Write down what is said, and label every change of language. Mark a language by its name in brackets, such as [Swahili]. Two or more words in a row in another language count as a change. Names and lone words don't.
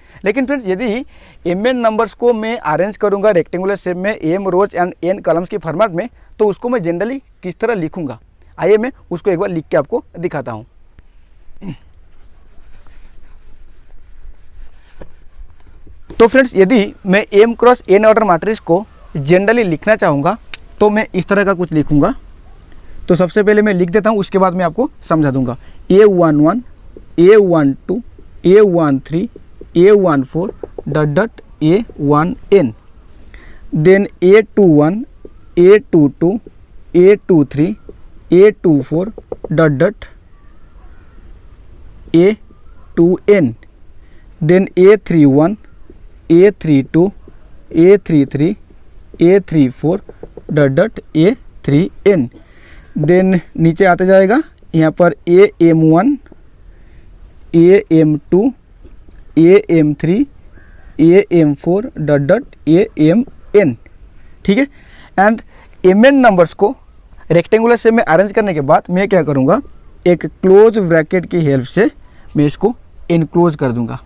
[Hindi] लेकिन फ्रेंड्स यदि mn नंबर्स को मैं अरेंज करूंगा [English] rectangular shape [Hindi] में m [English] rows and n columns [Hindi] के फॉर्मेट में, तो उसको मैं जनरली किस तरह लिखूंगा, आइए मैं उसको एक बार लिख के आपको दिखाता हूँ। तो फ्रेंड्स यदि मैं [English] m cross n order matrix [Hindi] को जनरली लिखना चाहूँगा तो मैं इस तरह का कुछ लिखूंगा। तो सबसे पहले मैं लिख देता हूँ, उसके बाद मैं आपको समझा दूंगा। [English] A11 A12 A13 A14 dot A1n, then A21 A22 A23 A24 dot A2n, then A31 A32 A33 A34 dot A3n, then [Hindi] नीचे आते जाएगा यहाँ पर AM1 AM2 AM3 AM4 डॉट AMN, ठीक है। [English] and mn numbers [Hindi] को [English] rectangular shape [Hindi] में अरेंज करने के बाद मैं क्या करूँगा, एक [English] close bracket [Hindi] की हेल्प से मैं इसको इनक्लोज कर दूंगा।